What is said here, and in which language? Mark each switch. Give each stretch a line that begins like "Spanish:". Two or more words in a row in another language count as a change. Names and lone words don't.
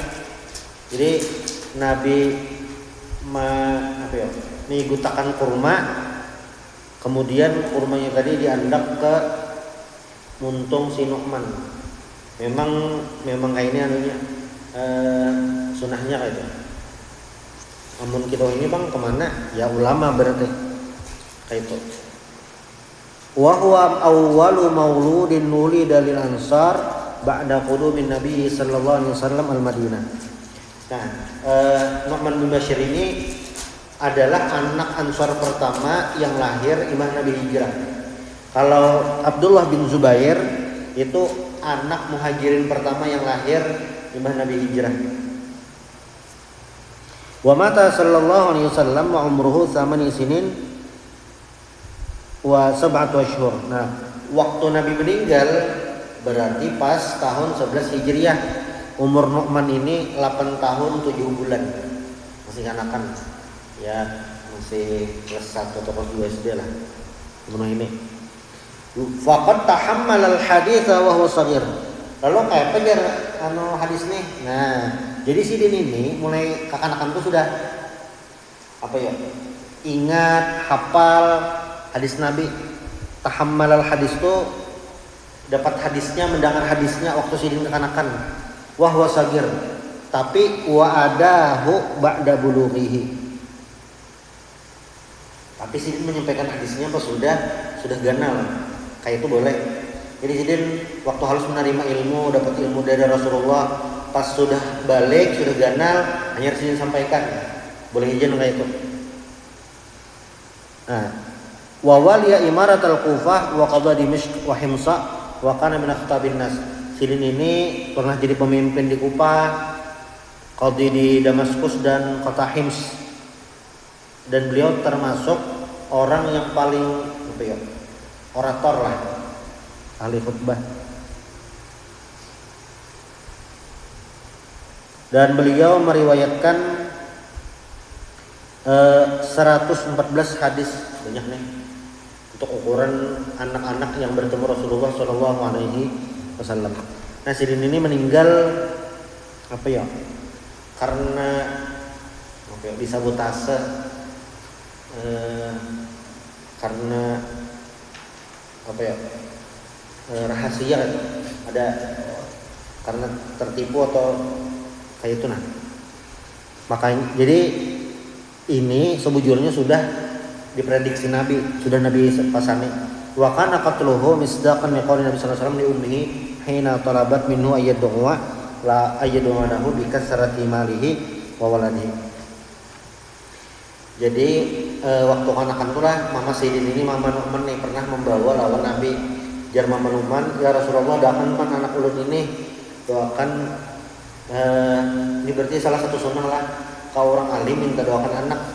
Banjar: Jadi Nabi mengutakan kurma, kemudian kurmanya tadi diandak ke muntung si Nu'man. Memang kayak ini anunya sunahnya kayak itu. Namun kita ini bang kemana? Ya ulama berarti kayak itu.
Arabic: وهو أول مولود ولد للأنصار بعد قدوم النبي صلى الله عليه وسلم المدينة.
Banjar: Nah, Nu'man bin Bashir ini adalah anak Ansar pertama yang lahir imam Nabi hijrah. Kalau Abdullah bin Zubair itu anak muhajirin pertama yang lahir imam Nabi hijrah.
Arabic: ومات صلى الله عليه وسلم وعمره 8 سنين و7 أشهر.
Banjar: Nah, waktu Nabi meninggal berarti pas tahun 11 Hijriah. Umur Nu'man ini 8 tahun 7 bulan. Masih kanakan. Ya, masih kelas 1 atau kelas 2 SD lah. Umur ini.
Arabic: فقد تحمل الحديث وهو صغير.
Banjar: Lalu kayak pengen hadis nih. Nah, jadi Sidin ini mulai kekanakan tuh sudah ingat, hafal hadis Nabi. Tahammalal hadis tuh dapat hadisnya, mendengar hadisnya waktu Sidin kekanakan.
Arabic: وهو صغير. Tapi وأداه بعد بلوغه.
Banjar: Tapi Sidin menyampaikan hadisnya pas sudah ganal. Kayak itu boleh. Jadi Sidin waktu harus menerima ilmu, dapat ilmu dari Rasulullah, pas sudah balik, sudah ganal, hanya Sidin sampaikan. Boleh izin kayak itu. Nah,
Arabic: وولي إمارة الكوفة وقضاء دمشق وحمص وكان من أخطب الناس.
Banjar: Sidin ini pernah jadi pemimpin di Kufah, qadhi di Damaskus dan kota Hims. Dan beliau termasuk orang yang paling orator lah, ahli khutbah. Dan beliau meriwayatkan 114 hadis, banyak nih. Untuk ukuran anak-anak yang bertemu Rasulullah
Arabic: صلى الله عليه وسلم.
Banjar: Nah, Sidin ini meninggal karena disabotase, karena rahasia ada karena tertipu atau kayak itu nah. Makanya jadi ini sebujurnya sudah diprediksi Nabi, sudah Nabi pasani.
Arabic: وكان قتله مصداقا لقول النبي صلى الله عليه وسلم لأمه حين طلبت منه أن يدعو لابنه بكثرة ماله وولده.
Banjar: Jadi waktu anak-anak itulah Mama Sayyidin ini Mama Nu'man nih pernah membawa lawan Nabi. Jar Mama Nu'man, ya Rasulullah doakan man anak ulun ini, doakan ini berarti salah satu sunnah lah kau orang alim minta doakan anak.